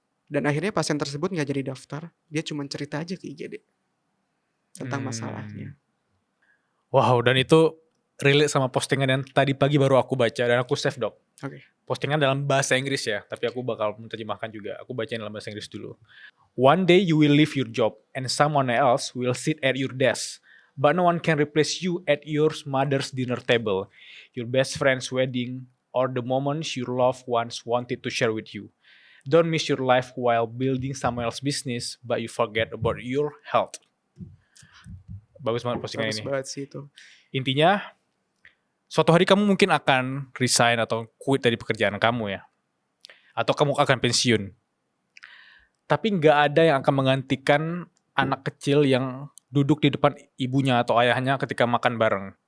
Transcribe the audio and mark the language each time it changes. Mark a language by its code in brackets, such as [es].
[id] Dan akhirnya pasien tersebut nggak jadi daftar, dia cuma cerita aja ke IGD tentang masalahnya. Wow, dan itu relate sama postingan yang tadi pagi baru aku baca dan aku save dok. Oke. Postingan dalam bahasa Inggris ya, tapi aku bakal menerjemahkan juga. Aku bacain dalam bahasa Inggris dulu. [en] One day you will leave your job and someone else will sit at your desk, but no one can replace you at your mother's dinner table, your best friend's wedding, or the moments your loved ones wanted to share with you. Don't miss your life while building someone else's business, but you forget about your health. [id] Bagus banget postingan ini. Bagus banget sih itu. Intinya, suatu hari kamu mungkin akan resign atau quit dari pekerjaan kamu ya. Atau kamu akan pensiun. Tapi nggak ada yang akan menggantikan anak kecil yang duduk di depan ibunya atau ayahnya ketika makan bareng.